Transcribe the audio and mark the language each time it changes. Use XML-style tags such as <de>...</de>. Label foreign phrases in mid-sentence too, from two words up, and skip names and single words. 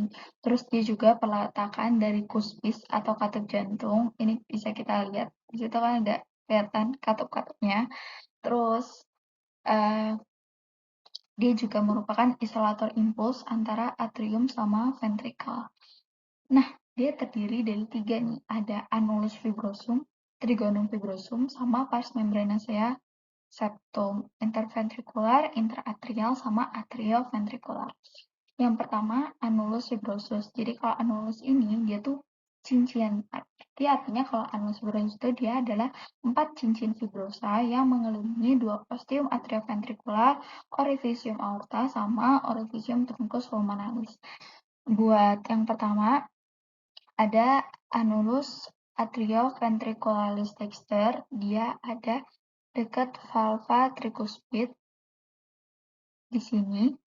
<id>Terus dia juga peletakan dari cuspis atau katup jantung. Ini bisa kita lihat. Di situ kan ada kelihatan katup-katupnya. Terus uh, dia juga merupakan isolator impuls antara atrium sama ventricle. Nah, dia terdiri dari 3 nih. Ada</id> <la>annulus fibrosum, trigonum fibrosum,</la> <id>sama</id> <la>pars membranacea septum interventricular,</la> <id>interatrial, sama atrioventricular. Yang pertama,</id> <la>annulus fibrosus.</la> <id>Jadi kalau annulus ini dia tuh cincin. Jadi artinya kalau</id> <la>annulus fibrosus</la> <id>itu dia adalah 4 cincin fibrosa yang mengelilingi 2</id> <la>ostium atrioventricular, orificium aorta,</la> <id>sama</id> <la>orificium truncus pulmonalis.</la> <id>Buat yang pertama, ada</id> <la>annulus atrioventricularis dexter,</la> <id>dia ada dekat</id> <la>valva tricuspid</la> <id>di sini.</id>